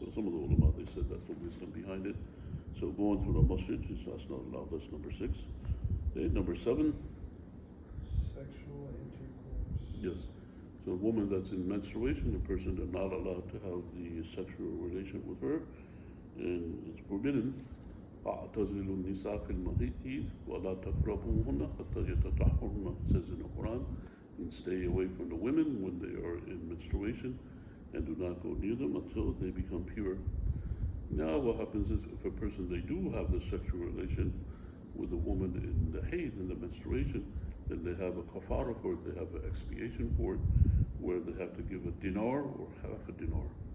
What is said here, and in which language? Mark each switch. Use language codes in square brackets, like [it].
[en] So some of the ulama, they said that's the wisdom behind it. So going through the masjid, that's not allowed. That's number 6. Okay, number 7. Sexual intercourse. Yes. So a woman that's in menstruation, the person, they're not allowed to have the sexual relation with her, and it's forbidden. [ar] أعتزلوا النساء في المحيط ولا تقربوهن حتى يتطهرن. [en] It says in the Quran, and stay away from the women when they are in menstruation, and do not go near them until they become pure. Now what happens is, if a person, they do have the sexual relation with a woman in the hayd, in the menstruation, then they have a kafara for it, they have an expiation for it, where they have to give a dinar or half a dinar.